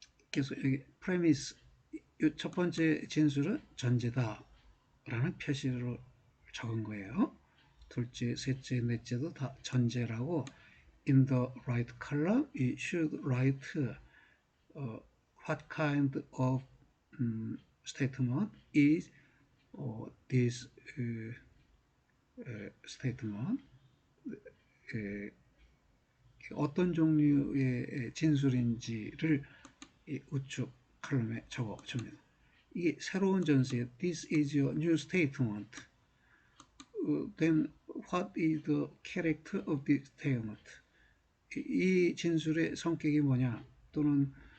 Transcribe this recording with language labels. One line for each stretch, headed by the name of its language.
Korean: 그래서 여기 premise 첫 번째 진술은 전제다라는 표시로 적은 거예요. 둘째, 셋째, 넷째도 다 전제라고
English: in the right column we should write what kind of statement is this statement
Korean: 어떤 종류의 진술인지를 우측 칼럼에 적어줍니다. 이게 새로운 전제예요.
English: This is your new statement. Then what is the character of this statement?
Korean: 이 진술의 성격이 뭐냐? 또는